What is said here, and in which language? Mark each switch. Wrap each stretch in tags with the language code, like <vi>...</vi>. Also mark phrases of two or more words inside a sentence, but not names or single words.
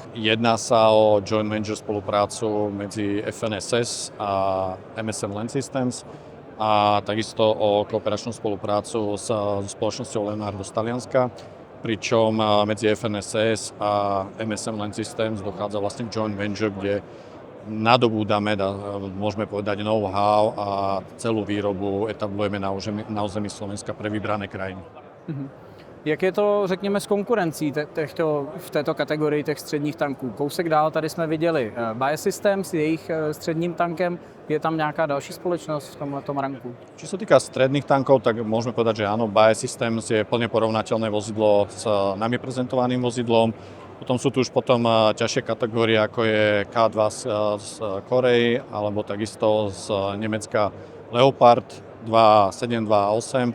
<sk>Jedná sa o</sk> <en>joint venture</en> <sk>spoluprácu medzi FNSS a MSM Land Systems a takisto o kooperačnú spoluprácu s spoločnosťou Leonardo z Talianska, pričom medzi FNSS a MSM Land Systems dochádza vlastne</sk> <en>joint venture,</en> <sk>kde nadobúdame, môžeme povedať, know-how a celú výrobu etablujeme na území Slovenska pre vybrané krajiny.</sk> <cs>Jak je to, řekněme, s konkurencí v této kategorii těch středních tanků? Kousek dál tady jsme viděli Biosystems s jejich středním tankem. Je tam nějaká další společnost v tomhletom ranku?</cs> <sk>Čo sa týka stredných tankov, tak môžeme povedať, že áno, Biosystems je plne porovnateľné vozidlo s nami prezentovaným vozidlom. Potom sú tu už ťažšie kategórie, ako je K2 z Korei, alebo takisto z Nemecka Leopard 2.7, 2.8.</sk>